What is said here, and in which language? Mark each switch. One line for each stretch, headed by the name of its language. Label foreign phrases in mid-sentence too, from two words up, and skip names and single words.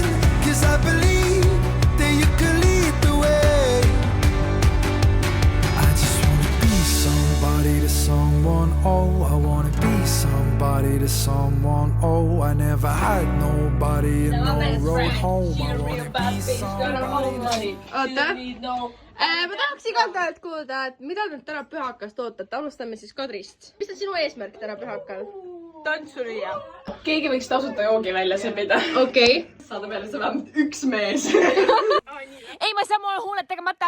English: Cause I believe that you can lead the way. I just wanna be somebody to someone. Oh, I wanna be somebody to someone. Oh, I never had nobody and no road home. I wanna be somebody.
Estonian: Ma tahaks igalt kuulda, et mida nüüd täna pühakast ootate. Alustame siis Kadrist. Mis on sinu eesmärk täna pühakal? Tantsurija. Keegi võiks tasuta joogi välja sebida. Okei. Saada peale see vähemalt üks mees. Ei, ma ei saa mulle huuled tegemata.